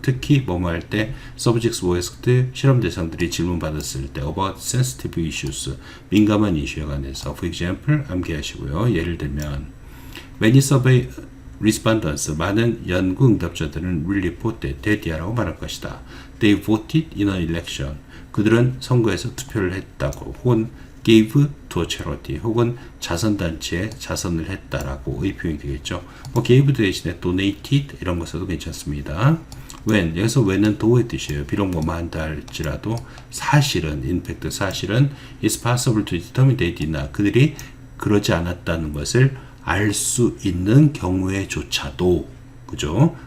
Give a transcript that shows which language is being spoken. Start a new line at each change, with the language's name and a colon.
Korean: 특히 뭐뭐 할 때
English: subjects were asked,
Korean: 실험 대상들이 질문 받았을 때
English: about sensitive issues,
Korean: 민감한 이슈에 관해서.
English: For example,
Korean: 암기하시고요. 예를 들면
English: many survey respondents,
Korean: 많은 연구 응답자들은
English: will report that
Korean: 이라고 말할 것이다.
English: They voted in an election,
Korean: 그들은 선거에서 투표를 했다고. 혹은
English: gave to a charity,
Korean: 혹은 자선단체에 자선을 했다라고 의 표현이 되겠죠. 뭐 gave 대신에 donated 이런 거 써도 괜찮습니다. when, 여기서 when은 do의 뜻이에요. 비록 뭐만 한다 할지라도 사실은,
English: in fact
Korean: 사실은
English: it's possible to determine they did not,
Korean: 그들이 그러지 않았다는 것을 알 수 있는 경우에조차도 그죠?